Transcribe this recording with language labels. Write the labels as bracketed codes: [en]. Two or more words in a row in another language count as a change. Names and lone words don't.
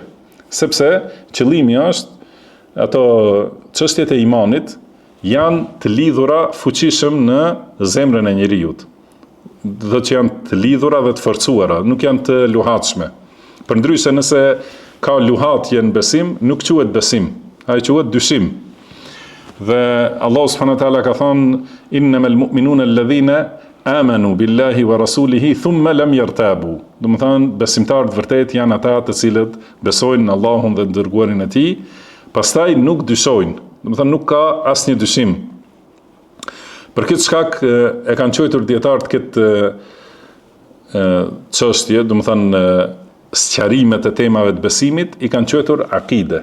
[sq] Sepse qëllimi është ato çështjet e imanit janë të lidhura fuqishëm në zemrën e njerëzit. Dhe që janë të lidhura dhe të forcuara, nuk janë të luhatshme. Përndryshe nëse ka luhatje në besim, nuk quhet besim, ai quhet dyshim. [ar] Dhe Allah سبحانه وتعالى [sq] ka thënë [ar] إنما المؤمنون الذين آمنوا بالله ورسوله ثم لم يرتابوا. [sq] Do të thonë besimtarët vërtet janë ata të cilët besojnë në Allahun dhe në dërguarin e tij, pastaj nuk dyshojnë. Do të thonë nuk ka asnjë dyshim. Për këtë shkak e kanë quajtur dietarët këtë çështje, do të thonë sqarimet e temave të besimit i kanë quajtur akide.